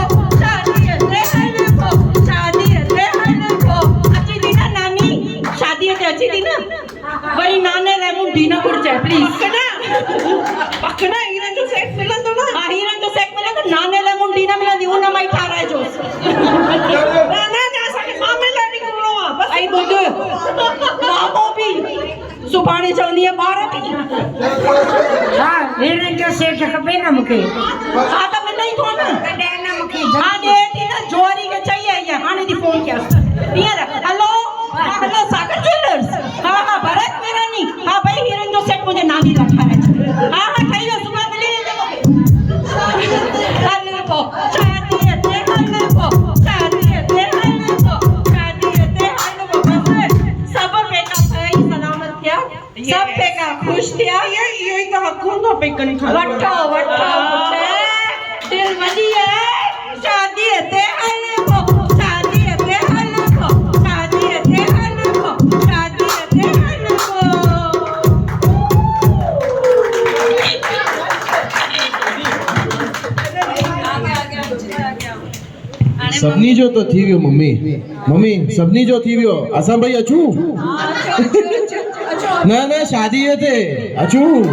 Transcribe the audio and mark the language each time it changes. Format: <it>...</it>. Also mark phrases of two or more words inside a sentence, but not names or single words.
<sd>शादीअ ते हल को शादीअ ते हल को अची थी न नानी शादीअ ते अची थी न वरी नाने लाइ मुंडी न घुरिजे प्लीज पकना हीरनि जो सेट मिलंदो न हा हीरनि जो सेट मिलंदो नाने लाइ मुंडी न मिलंदी उन मां ई ठाराइजोसि असांखे मामे लाइ निकिरणो आहे बसि ऐं ॿुध मामो बि सुभाणे चवंदी आहे ॿार बि हा हीरनि जो सेट खपे न मूंखे हा त मिलई थो न कॾहिं न मूंखे हा ॾे थी न जोरी खे चई आई आहे हाणे थी फोन कयांसि हींअर हलो हलो सागर ज्वेलर्स हा हा भरत मेरानी हा भई हीरनि जो सेट मुंहिंजे नानी लाइ ठाराए छॾ हा हा ठही वियो सुभाणे मिली वेंदो हल को शादीअ ते हल को शादीअ ते हल को शादीअ ते हल को बसि सभु बेटा सही सलामत थिया सब बेटा ख़ुशि थिया इहो ई त हक़ हूंदो पई कणी वठो वठो दिल वॾी आहे शादीअ ते हलबो शादीअ ते हलबो शादीअ ते हलबो शादीअ ते हलबो सभिनी जो तो थी वियो मम्मी मम्मी सभिनी जो थी वियो असां भई अचूं न न शादीअ ते अचूं</sd>